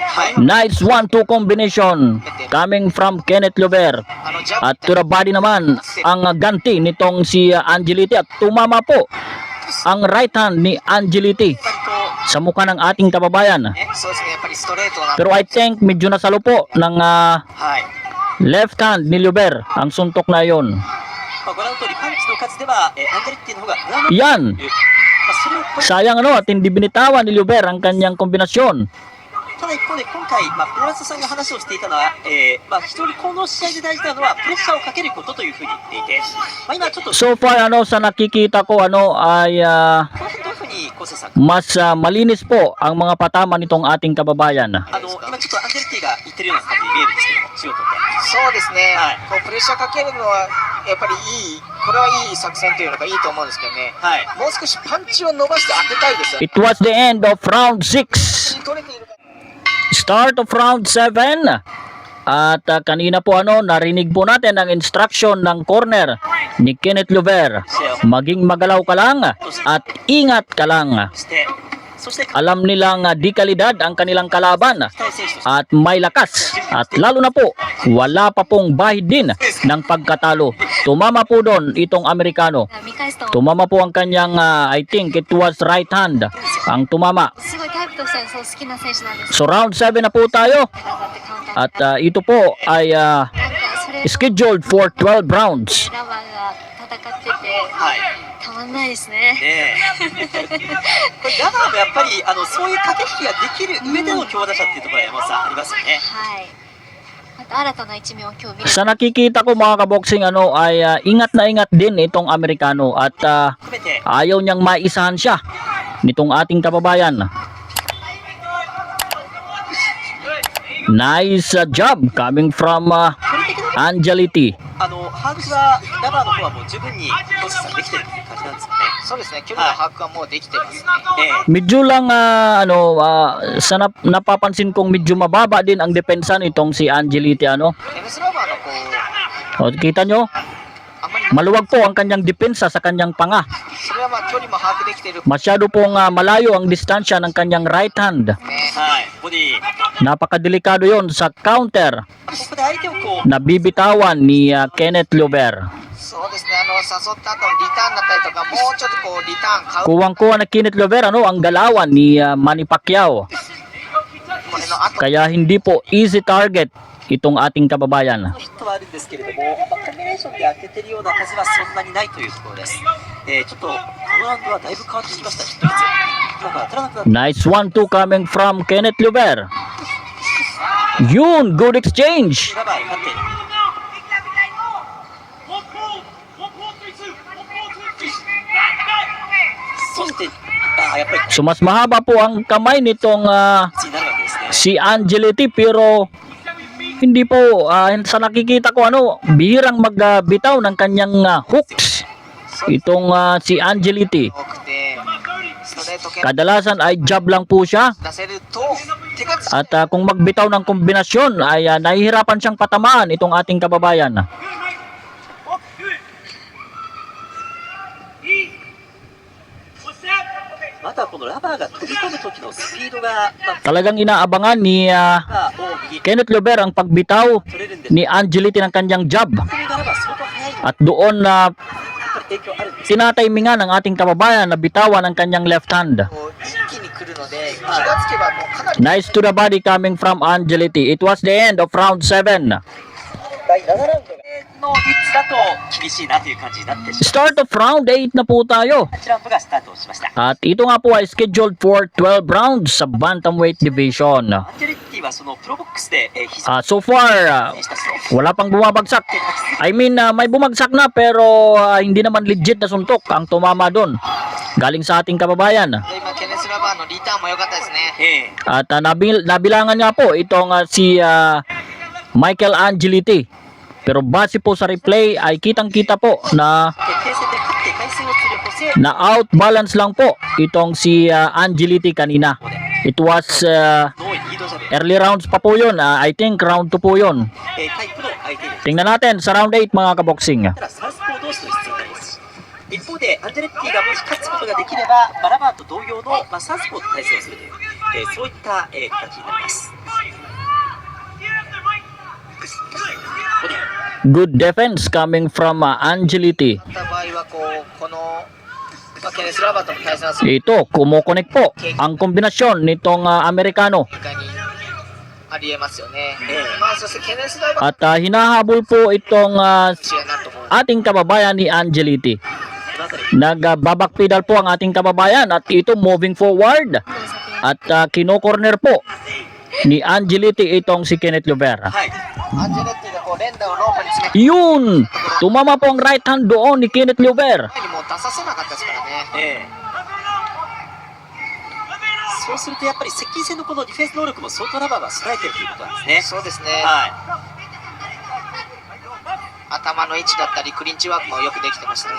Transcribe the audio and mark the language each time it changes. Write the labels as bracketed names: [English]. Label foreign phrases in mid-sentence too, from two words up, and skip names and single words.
[English] Nice 1-2 combination coming from Kenneth Liober. [Japanese] ジャブ [Filipino] At [English] to the body [Filipino] naman ang ganti nitong si Angeletti at tumama po ang [English] right hand [Filipino] ni Angeletti [Japanese] と [Filipino] sa mukha ng ating kababayan. [Japanese] そうですね。やっぱりストレートな [Filipino] Pero [English] I think [Filipino] medyo nasalo po ng [Japanese] はい。 [English] left hand [Filipino] ni Liober ang suntok na yon. [Japanese] ご覧の通りパンチの数では、アンジェレッティの方が上回っている [Filipino] Yan! [Japanese] それを超え [Filipino] Sayang at hindi binitawan ni Liober ang kanyang kombinasyon. [Japanese] ただ一方で今回、ペラスさんが話をしていたのは、非常にこの試合で大事なのはプレッシャーをかけることというふうに言っていて、今ちょっと [English] So far [Filipino] sa nakikita ko ay [Japanese] この辺どういうふうに昴生さん [Filipino] mas malinis po ang mga patama nitong ating kababayan. [Japanese] 今ちょっとアンジェレッティが言ってるような感じに見えるんですけども、仕事って。そうですね、はいこうプレッシャーかけるのはやっぱりいい、これはいい作戦というのがいいと思うんですけどね、はい。もう少しパンチを伸ばして当てたいですよね。 [English] It was the end of round 6. [Japanese] 取れているか [English] Start of round 7. [Filipino] At kanina po narinig po natin ang instruction ng corner ni Kenneth Liober. Maging magalaw ka lang at ingat ka lang. [Japanese] して、そそして [Filipino] alam nilang di kalidad ang kanilang kalaban [Japanese] 期待選手として [Filipino] at may lakas at lalo na po wala pa pong bahid din ng pagkatalo. Tumama po doon itong Amerikano. [Japanese] 見返すと [Filipino] Tumama po ang kanyang [English] I think it was right hand [Filipino] ang tumama. [Japanese] すごいタイプとしてはそう好きな選手なんです。 [Filipino] So round 7 na po tayo [Japanese] だってカウンター [Filipino] at ito po ay [Japanese] なんかそれ [English] scheduled for 12 rounds. [Japanese] ラバーが戦っててはいたまんないですね。ねえこれラバーもやっぱりそういう駆け引きができる上での強打者っていうところは山本さんありますよね。はい。また新たな一面を今日見れ [Filipino] Sa nakikita ko mga kaboksing ay ingat na ingat din itong Amerikano at [Japanese] 含めて [Filipino] ayaw niyang maisahan siya nitong ating kababayan. [English] Nice job coming from [Japanese] 距離的な [English] Angeliti. [Japanese] 把握はラバーの方はもう十分にプロセスされてきてる感じなんですよね。そうですね、距離の把握はもうできてますね。 [Filipino] Medyo lang sa napapansin kong medyo mababa din ang depensa nitong si Angeliti [Japanese] ケネスラバーのこう [Filipino] O, kita nyo? [Japanese] あんまり [Filipino] Maluwag po ang kanyang depensa sa kanyang panga. [Japanese] それはまあ距離も把握できてる [Filipino] Masyado pong malayo ang distansya ng kanyang right hand. [Japanese] ね。はい、ボディ [Filipino] Napakadelikado yon sa counter [Japanese] ここで相手をこう [Filipino] na bibitawan ni Kenneth Llover. [Japanese] そうですね、誘った後のリターンだったりとか、もうちょっとこうリターン買う、 [Filipino] Kuwang-kuwa na Kenneth Llover ang galawan ni Manny Pacquiao. [Japanese] これの後 [Filipino] Kaya hindi po [English] easy target [Filipino] itong ating kababayan. [Japanese] ヒットはあるんですけれども、コンビネーションで当ててるような数はそんなにないというところです。ちょっとこのラウンドはだいぶ変わってきました、ヒット率。なんか当たらなくなって [English] Nice 1-2 coming from Kenneth Llover. Yun, good exchange. [Japanese] ラバーに勝っている。そして、やっぱり [Filipino] So mas mahaba po ang kamay nitong [Japanese] になるわけですね。 [Filipino] si Angeliti pero hindi po sa nakikita ko bihirang magbitaw ng kanyang hooks itong si Angeliti. [Japanese] 多くて、ストレート系 [Filipino] Kadalasan ay jab lang po siya [Japanese] 出せると、手がつ [Filipino] at kung magbitaw ng kombinasyon ay nahihirapan siyang patamaan itong ating kababayan. [Japanese] またこのラバーが飛び込む時のスピードが、 [Filipino] Talagang inaabangan ni [Japanese] ラバーを右 [Filipino] Kenneth Llover ang pagbitaw [Japanese] 取れるんです。 [Filipino] ni Angeliti ng kanyang jab [Japanese] これがラバー相当速いので、 [Filipino] at doon [Japanese] やっぱり影響あるんですよ。 [Filipino] tinatimingan ng ating kababayan na bitawan ang kanyang [English] left hand. [Japanese] こう一気に来るので、気がつけばもうかなり [English] Nice to the body coming from Angeliti. It was the end of round 7. [Japanese] 第7ラウンドの率だと厳しいなという感じになってし [English] Start of round 8 [Filipino] na po tayo. [Japanese] まう。8ラウンドがスタートをしました。 [Filipino] At ito nga po ay [English] scheduled for 12 rounds [Filipino] sa [English] bantamweight division. [Japanese] アンジェレッティはそのプロボックスで非常に [English] So far, [Japanese] 選手たちと [Filipino] wala pang bumabagsak. [English] I mean, [Filipino] may bumagsak na pero hindi naman legit na suntok ang tumama doon. Galing sa ating kababayan. [Japanese] で今ケネスラバーのリターンも良かったですね。 [Filipino] At nabilangan nga po itong si Michael Angeliti. Pero base po sa replay ay kitang-kita po na [Japanese] 決定戦で勝って対戦をするホセ [Filipino] na outbalance lang po itong si Angeliti kanina. [English] It was [Japanese] のリードジャブ、 [English] early rounds [Filipino] pa po yun. [English] I think round 2 [Filipino] po yun. [Japanese] タイプの相手です。 [Filipino] Tingnan natin sa round 8 mga kaboksing. [Japanese] ただサウスポー同士の出演になりますし、一方でアンジェレッティがもし勝つことができれば、ラバーと同様の、サウスポーと対戦をするという、そういった、形になります。 [English] Good defense coming from Angeliti. [Japanese] った場合はこの、ケネスラバーとの対戦はする [Filipino] Ito, kumukonek po ang kombinasyon nitong Amerikano. [Japanese] 結果にありえますよね。まあそしてケネスラバー [Filipino] At hinahabol po itong [Japanese] 試合になると思う。 [Filipino] ating kababayan ni Angeliti. [Japanese] このあたり、 [Filipino] Nagbabakpedal po ang ating kababayan at ito [English] moving forward. [Filipino] At kino-corner po ni Angeliti itong si Kenneth Llover. [Japanese] はい、アンジェレッティがこう連打をロープに詰めて Yun! Tumama po ang right hand doon ni Kenneth Llover. 前にもう出させなかったですからね。そうするとやっぱり接近戦のこのディフェンス能力も相当ラバーは備えているということなんですね。そうですね。はい、頭の位置だったりクリンチワークもよくできてましたね。